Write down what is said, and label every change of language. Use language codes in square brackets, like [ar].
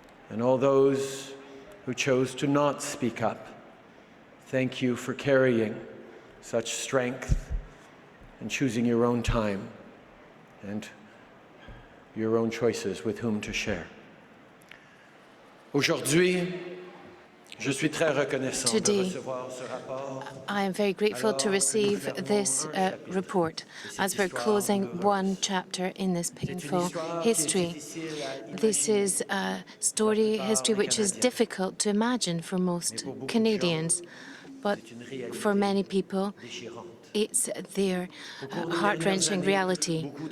[en] And all those who chose to not speak up, thank you for carrying such strength and choosing your own time and your own choices with whom to share. [fr] Aujourd'hui, je suis très reconnaissant de recevoir ce rapport. [en] I am very grateful to receive this report as we're closing one chapter in this painful history. This is a history which is difficult to imagine for most Canadians, but for many people, it's their heart-wrenching reality.